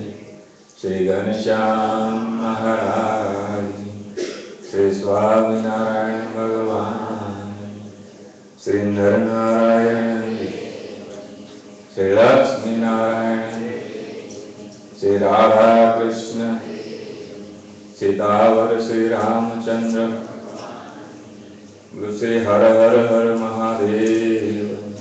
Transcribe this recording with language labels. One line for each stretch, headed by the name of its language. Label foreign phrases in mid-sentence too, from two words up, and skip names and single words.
Gujarati: શ્રી ઘનશ્યામ મહારાજની, શ્રી સ્વામિનારાયણ ભગવાન, શ્રી નરનારાયણ, શ્રી લક્ષ્મીનારાયણ, શ્રી રાધા કૃષ્ણ, सीतावर श्री रामचंद्र, श्री हर हर हर महादेव.